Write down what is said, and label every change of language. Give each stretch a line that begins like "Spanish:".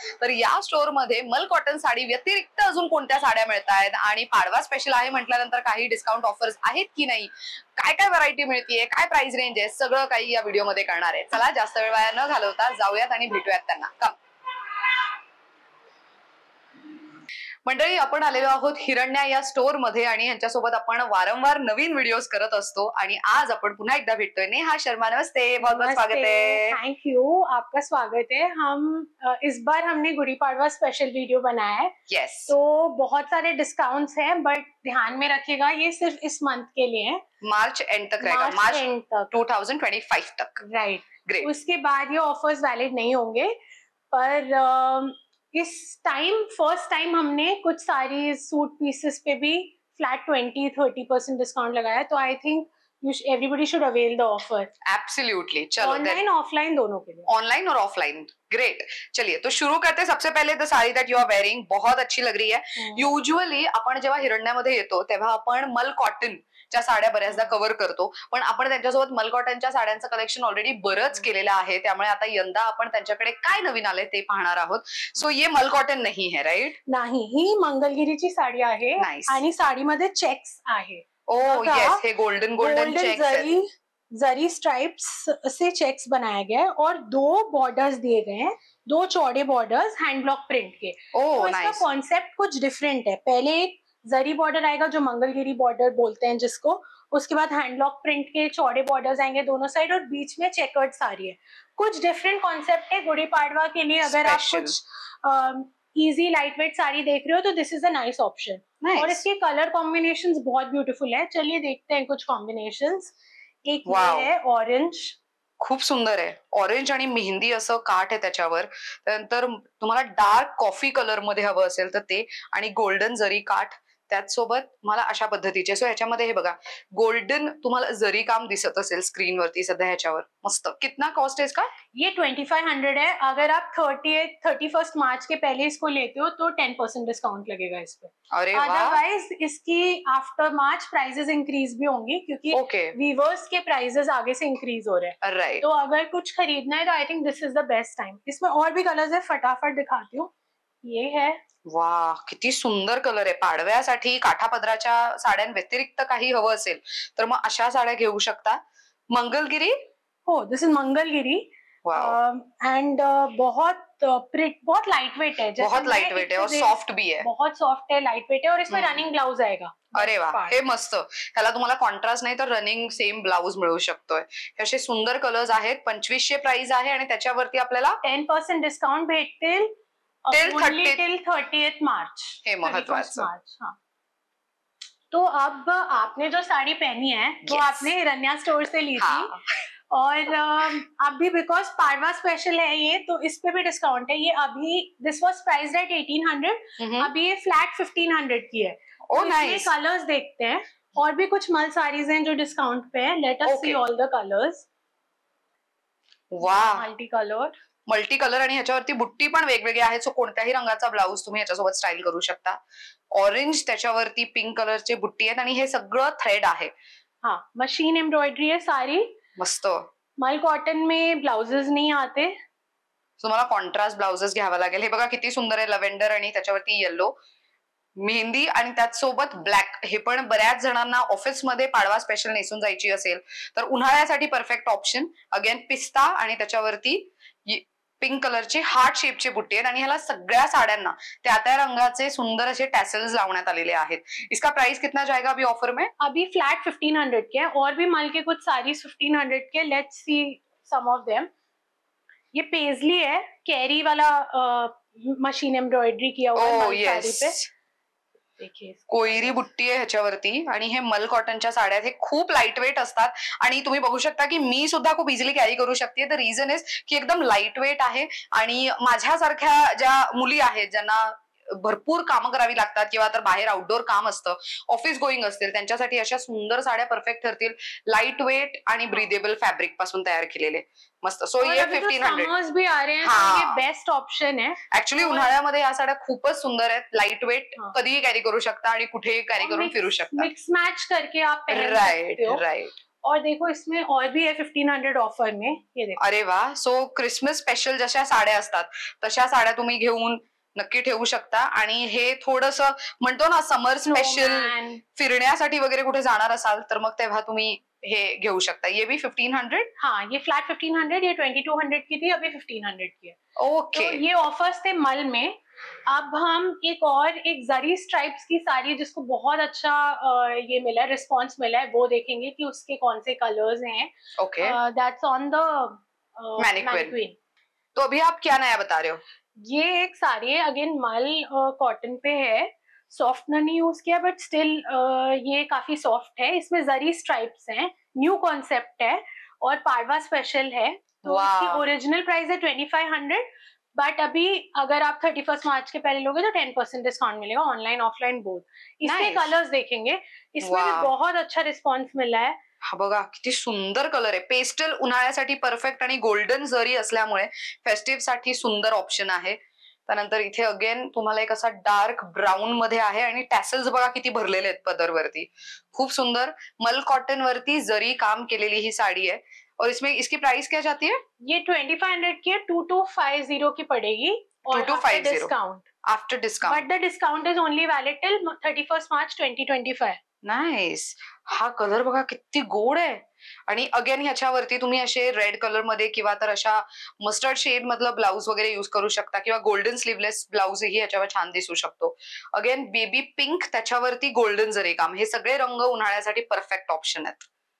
Marathi: तर या स्टोअर मध्ये मल कॉटन साडी व्यतिरिक्त अजून कोणत्या साड्या मिळतायत आणि पाडवा स्पेशल आहे म्हटल्यानंतर काही डिस्काउंट ऑफर्स आहेत की नाही, काय काय व्हरायटी मिळतीये, काय प्राइस रेंज आहे, सगळं काही या व्हिडिओमध्ये करणार आहे. चला जास्त वेळ वाया न घालवता जाऊयात आणि भेटूयात त्यांना. कम मंडळी, आपण आलेलो आहोत हिरण्या या स्टोअर मध्ये आणि यांच्यासोबत आपण वारंवार नवीन व्हिडिओज करत असतो आणि आज आपण पुन्हा एकदा भेटतोय.
Hindi: नेहा शर्मा, नमस्ते, बहुत बहुत स्वागत है. थैंक यू, आपका स्वागत है. इस बार हमने गुड़ी पाड़वा स्पेशल वीडियो बनाया है.
English: Yes.
Hindi: तो बहुत सारे डिस्काउंट्स हैं, बट ध्यान में रखिएगा ये सिर्फ इस मंथ के लिए है. मार्च एंड तक रहेगा, मार्च एंड तक 2025 तक.
English: Right. Great.
Hindi: उसके बाद ये ऑफर्स वैलिड नहीं होंगे. पर इस टाइम फर्स्ट टाइम हमने कुछ सारी सूट पीसेस पे भी फ्लैट 20-30% डिस्काउंट लगाया.
English: तो I think everybody should avail the offer. Absolutely.
Hindi: चलो, ऑनलाइन ऑफलाइन दोनों के लिए. ऑनलाइन और ऑफलाइन. ग्रेट. चलिए तो शुरू करते हैं. सबसे पहले तो sari
English: that you are wearing
Hindi: बहुत अच्छी लग रही है.
Marathi: युजुअली आपण जेव्हा हिरण्यामध्ये येतो तेव्हा आपण मल कॉटन च्या साड्या बऱ्याचदा कव्हर करतो, पण आपण त्यांच्यासोबत मल कॉटनच्या साड्यांचं कलेक्शन ऑलरेडी बरंच केलेलं आहे. त्यामुळे आता यंदा आपण त्यांच्याकडे काय नवीन आले ते पाहणार आहोत.
Hindi: सो ये मल कॉटन
Marathi: नाही
Hindi: है, राईट?
Marathi: नाही, ही मंगलगिरीची साडी आहे आणि साडीमध्ये चेक्स आहे. ओ यस, हे गोल्डन चेक्स,
Hindi: जरी स्ट्राइप्स से चेक्स बनाया गया है और 2 बॉर्डर्स दिए गए हैं, 2 चौड़े बॉर्डर्स हैंड ब्लॉक प्रिंट के. तो इसका कॉन्सेप्ट कुछ डिफरेंट है. पहले एक जरी बॉर्डर आएगा जो मंगलगिरी बॉर्डर बोलते हैं जिसको, उसके बाद हैंडलॉक प्रिंट के चौड़े बॉर्डर्स आएंगे दोनों साइड और बीच में चेकर्ड साड़ी है. कुछ डिफरेंट कॉन्सेप्ट है गुड़ी पाड़वा के लिए. अगर आप कुछ इजी लाइट वेट साड़ी देख रहे हो तो
English: This is a nice option.
Hindi: और इसके कलर कॉम्बिनेशंस बहुत ब्यूटीफुल है. चलिए देखते हैं कुछ कॉम्बिनेशंस. एक ये है ऑरेंज,
Marathi: खूप सुंदर आहे. ऑरेंज आणि मेहंदी असं काठ आहे त्याच्यावर. त्यानंतर तुम्हाला डार्क कॉफी कलर मध्ये हवं असेल तर ते, आणि गोल्डन जरी काठ त्याचसोबत मला अशा पद्धतीचे. सो ह्याच्यामध्ये हे बघा गोल्डन तुम्हाला जरी काम दिसत असेल स्क्रीन वरती सध्या ह्याच्यावर.
Hindi: मस्त. कितना कॉस्ट है इसका? ये 2500 है. अगर आप 31 मार्च के पहले इसको लेते हो तो 10% डिस्काउंट लगेगा इस पे. अरे वाह. अदरवाइज इसकी आफ्टर मार्च प्राइसेस इंक्रीज भी होंगी क्योंकि वीवर्स के प्राइसेस आगे से इंक्रीज हो रहे हैं. राइट. तो अगर कुछ खरीदना है तो
English: I think this is the best time.
Hindi: इसमें और भी कलर्स है, फटाफट दिखाती हूँ. ये है.
Marathi: वा, किती सुंदर कलर आहे. पाडव्यासाठी काठापदराच्या साड्यां व्यतिरिक्त काही हवं असेल तर मग अशा साड्या घेऊ शकता. मंगलगिरी. हो,
English: This is Mangalagiri. And
Hindi: बहुत
English: Light weight है.
Hindi: बहुत लाइट वेट है और सॉफ्ट भी है. बहुत सॉफ्ट है, लाइट वेट है और इसमें रनिंग ब्लाउज आएगा.
Marathi: अरे वा, हे मस्त. ह्याला तुम्हाला कॉन्ट्रास्ट नाही तर रनिंग सेम ब्लाउज मिळू शकतोय. असे सुंदर कलर्स आहेत. 2500 प्राइस आहे आणि त्याच्यावरती आपल्याला 10% डिस्काउंट भेटतील टिल 30th मार्च. हे महत्वाचं.
Hindi: हाँ. तो अब आपने जो साड़ी पहनी है वो आपने हिरण्या स्टोर से ली थी. और अब भी बिकॉज पाड़वा स्पेशल है ये, तो इस पे भी डिस्काउंट है. ये अभी
English: this was priced at 1800,
Hindi: अभी ये फ्लैट 1500 की है. ओ नाइस. कलर्स देखते हैं. और भी कुछ मल साड़ीज हैं जो डिस्काउंट पे है.
English: Let us see all the colours. वाह, multi colour
Marathi: आणि ह्याच्यावरती बुट्टी पण वेगवेगळी आहे. सो कोणत्याही रंगाचा ब्लाऊज तुम्ही ह्याच्यासोबत स्टाईल करू शकता. ऑरेंज, त्याच्यावरती पिंक कलरचे बुट्टी आहेत आणि हे सगळं थ्रेड आहे.
Hindi: हाँ, मशीन एम्ब्रॉयडरी है सारी.
Marathi: मस्त.
Hindi: मल कॉटन में ब्लाउजेस नहीं आते,
Marathi: तुम्हाला कॉन्ट्रास्ट ब्लाउजेस घ्यावा लागेल. हे बघा किती सुंदर आहे. लव्हेंडर आणि त्याच्यावरती येलो, मेहंदी आणि त्याचसोबत ब्लॅक. हे पण बऱ्याच जणांना ऑफिसमध्ये पाडवा स्पेशल नेसून जायची असेल तर उन्हाळ्यासाठी परफेक्ट ऑप्शन. अगेन पिस्ता आणि त्याच्यावरती पिंक कलरची हार्ट शेपची बुट्टी आहे आणि ह्याला सगळ्या साड्यांना त्या रंगाचे सुंदर असे टॅसल्स लावण्यात आलेले आहेत.
Hindi: इसका प्राइस कितना जाएगा अभी ऑफर में? अभी फ्लैट 1500 के है और भी मल के कुछ साड़ीज 1500 के.
English: Let's see some of them.
Hindi: ये पेजली है, कैरी वाला मशीन एम्ब्रॉयडरी किया हुआ है साड़ी पे. देखिए
Marathi: कोयरी बुट्टी आहे ह्याच्यावरती आणि हे मल कॉटनच्या साड्या हे खूप लाईट वेट असतात आणि तुम्ही बघू शकता की मी सुद्धा खूप इझिली कॅरी करू शकते.
English: the reason is
Marathi: की एकदम लाईट वेट आहे आणि माझ्यासारख्या ज्या मुली आहेत ज्यांना भरपूर कामं करावी लागतात किंवा तर बाहेर आउटडोर काम असतं, ऑफिस गोईंग असतील, त्यांच्यासाठी अशा सुंदर साड्या परफेक्ट ठरतील. लाईट वेट आणि ब्रीदेबल फॅब्रिक पासून तयार केलेले मस्त.
Hindi: सो ये 1500 भी आ रहे हैं, तो ये बेस्ट ऑप्शन है.
Marathi: ऍक्च्युली उन्हाळ्यामध्ये या साड्या खूपच सुंदर आहेत. लाईट वेट, कधीही कॅरी करू शकता आणि कुठेही कॅरी करून फिरू शकता.
Hindi: मिक्स मैच करके आप पहन सकते हो. राइट. और देखो इसमें और भी है 1500 ऑफर में. ये देखो.
Marathi: अरे वा. सो क्रिसमस स्पेशल जशा साड्या असतात तशा साड्या तुम्ही घेऊन नक्की ठेवू शकता. आणि हे थोडस म्हणतो ना समर स्पेशल फिरण्यासाठी वगैरे कुठे जाणार असाल तर मग तेव्हा तुम्ही हे घेऊ शकता.
Hindi: ये भी 1500. हाँ, ये फ्लैट 1500. ये 2200 की थी, अभी 1500 की है. ओके. तो ये ऑफर्स थे मल में. अब हम एक जरी स्ट्राइप्स की साड़ी जिसको बहुत अच्छा ये मिला है, रिस्पॉन्स मिला है, वो देखेंगे कि उसके कौन से कलर्स हैं. Okay.
English: That's on the mannequin.
Hindi: तो अभी आप क्या नया बता रहे हो? ये एक साड़ी है, अगेन मल कॉटन पे है. सॉफ्टनर नहीं यूज किया बट स्टिल ये काफी सॉफ्ट है. इसमें जरी स्ट्राइप्स हैं, न्यू कॉन्सेप्ट है और पाड़वा स्पेशल है. तो इसकी ओरिजिनल प्राइस है 2500, बट अभी अगर आप 31 मार्च के पहले लोगे तो 10% डिस्काउंट मिलेगा, ऑनलाइन ऑफलाइन बोथ. इसके कलर्स देखेंगे, इसमें भी बहुत अच्छा रिस्पॉन्स मिला है.
Marathi: हा बघा किती सुंदर कलर आहे. पेस्टल उन्हाळ्यासाठी परफेक्ट आणि गोल्डन जरी असल्यामुळे फेस्टिव्ह साठी सुंदर ऑप्शन आहे. त्यानंतर इथे अगेन तुम्हाला एक असा डार्क ब्राऊन मध्ये आहे आणि टॅसल्स बघा किती भरलेले आहेत पदरवरती. खूप सुंदर मल कॉटन वरती जरी काम केलेली ही साडी आहे.
Hindi: और इसमें इसकी प्राइस क्या जाती है? ये 2500 की है, 2250 की पड़ेगी. 2250 discount.
English: After discount. But the discount is only valid till 31 March 2025.
Marathi: Nice. हा कलर बघा किती गोड आहे. आणि अगेन ह्याच्यावरती तुम्ही असे रेड कलर मध्ये किंवा तर अशा मस्टर्ड शेड मधलं ब्लाउज वगैरे युज करू शकता किंवा गोल्डन स्लीवलेस ब्लाउजही ह्याच्यावर छान दिसू शकतो. अगेन बेबी पिंक, त्याच्यावरती गोल्डन जरी काम, हे सगळे रंग उन्हाळ्यासाठी परफेक्ट ऑप्शन आहेत.